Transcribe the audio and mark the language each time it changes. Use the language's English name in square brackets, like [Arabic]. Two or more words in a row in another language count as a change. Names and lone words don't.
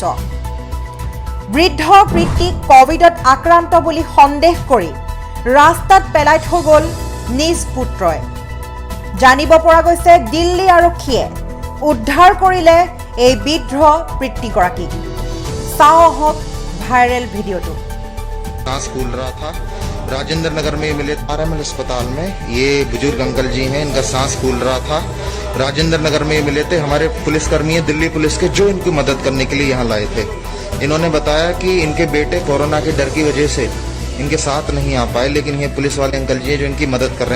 [Assamese] বৃদ্ধ পিতৃক কোভিডত আক্ৰান্ত বুলি সন্দেহ কৰি ৰাস্তাত পেলাই থৈ গ'ল নিজ পুত্ৰই। জানিব পৰা গৈছে দিল্লী আৰক্ষীয়ে উদ্ধাৰ কৰিলে এই বৃদ্ধ পিতৃগৰাকীক। চাওঁ আহক ভাইৰেল ভিডিঅ'টো। [Hindi] सांस फूल रहा था। राजेंद्र नगर में मिले आरएमएल अस्पताल में ये बुजुर्ग अंकल जी हैं, इनका सांस फूल रहा था। राजेंद्र नगर में मिले थे हमारे पुलिसकर्मी हैं दिल्ली पुलिस के, जो इनकी मदद करने के लिए यहाँ लाए थे। इन्होंने बताया कि इनके बेटे कोरोना के डर की वजह से इनके साथ नहीं आ पाए, लेकिन ये पुलिस वाले अंकल जी हैं जो इनकी मदद कर रहे हैं।